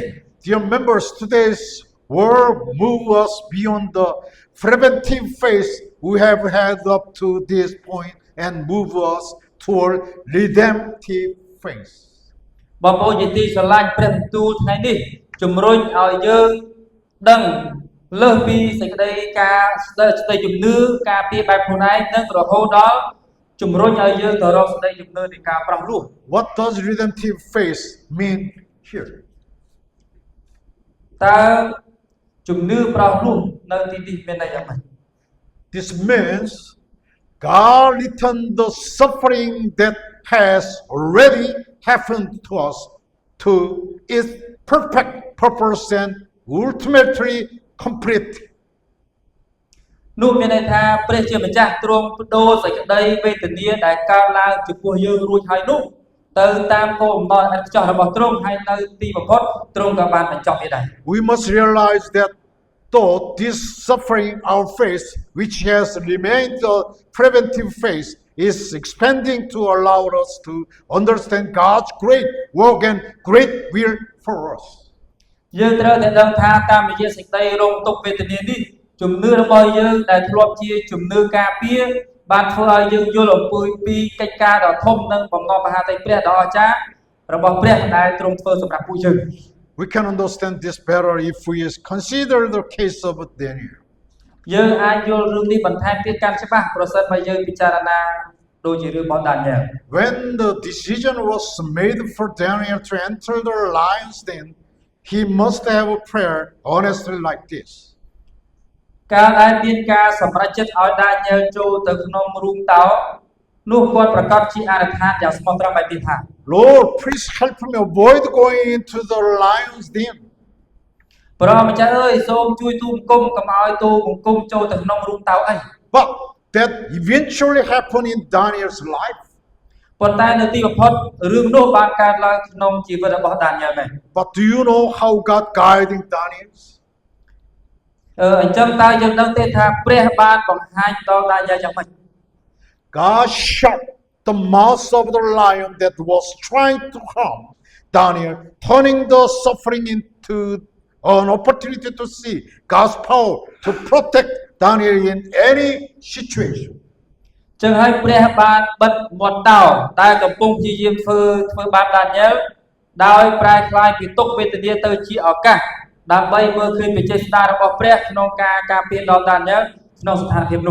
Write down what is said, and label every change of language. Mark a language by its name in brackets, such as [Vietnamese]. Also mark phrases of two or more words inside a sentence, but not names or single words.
[English] Dear members, today's word move us beyond the preventive phase we have had up to this point and move us toward redemptive phase. [Khmer] បងប្អូនជាទីស្រឡាញ់ព្រះបន្ទូលថ្ងៃនេះជំរុញឲ្យយើងដឹងលើសពីសេចក្តីការស្ដីជំនឿការពារបែបខ្លួនឯងនិងរហូតដល់ជំរុញឲ្យយើងទៅរកសេចក្តីជំនឿនៃការប្រោសរស់ [English] What does redemptive phase mean here? [Khmer] តើជំនឿប្រោសរស់នៅទីនេះមានន័យយ៉ាងម៉េច [English] This means God returned the suffering that has already happened to us to its perfect purpose and ultimately complete. [Khmer] នោះមានន័យថាព្រះជាម្ចាស់ទ្រង់បដូរសេចក្តីវេទនាដែលកើតឡើងចំពោះយើងរួចហើយនោះទៅតាមគោលបំណងឥតខ្ចោះរបស់ទ្រង់ហើយនៅទីបំផុតទ្រង់ក៏បានបញ្ចប់វាដែរ [English] We must realize that though this suffering our face, which has remained the preventive phase, is expanding to allow us to understand God's great work and great will for us. [Khmer] យើងត្រូវតែដឹងថាតាមរយៈសេចក្តីរងទុក្ខវេទនានេះជំនឿរបស់យើងដែលធ្លាប់ជាជំនឿការពារបានធ្វើឲ្យយើងយល់អំពីកិច្ចការដ៏ធំនិងបំណងមហាតីព្រះដ៏អស្ចារ្យរបស់ព្រះដែលទ្រង់ធ្វើសម្រាប់ពួកយើង [English] We can understand this better if we consider the case of Daniel. [Khmer] យើងអាចយល់រឿងនេះបន្ថែមទៀតកាន់ច្បាស់ប្រសិនបើយើងពិចារណាដូចជារឿងរបស់ Daniel [English] When the decision was made for Daniel to enter the lion's den, he must have a prayer honestly like this. [Khmer] កាលដែលមានការសម្រេចចិត្តឲ្យ Daniel ចូលទៅក្នុងរូងតោនោះគាត់ប្រកាសជាអធិដ្ឋានយ៉ាងស្មោះត្រង់បែបនេះថា [English] Lord, please help me avoid going into the lion's den. [Khmer] ព្រះម្ចាស់អើយសូមជួយទូបង្គំកុំឲ្យទូបង្គំចូលទៅក្នុងរូងតោអី [English] But that eventually happened in Daniel's life. [Khmer] ប៉ុន្តែនៅទីបំផុតរឿងនោះបានកើតឡើងក្នុងជីវិតរបស់ Daniel មែន [English] But do you know how God guiding Daniel? [Khmer] អញ្ចឹងតើយើងដឹងទេថាព្រះបានបង្ហាញដល់ Daniel យ៉ាងម៉េច [English] God shut the mouth of the lion that was trying to harm Daniel, turning the suffering into an opportunity to see God's power to protect Daniel in any situation. [Khmer] ចឹងហើយព្រះបានបិទមាត់តោដែលកំពុងព្យាយាមធ្វើបាប Daniel ដោយប្រែក្លាយពីទុក្ខវេទនាទៅជាឱកាសដើម្បីមើលឃើញបច្ចេកស្តារបស់ព្រះក្នុងការការពារដល់ Daniel ក្នុងស្ថានភាពនោះ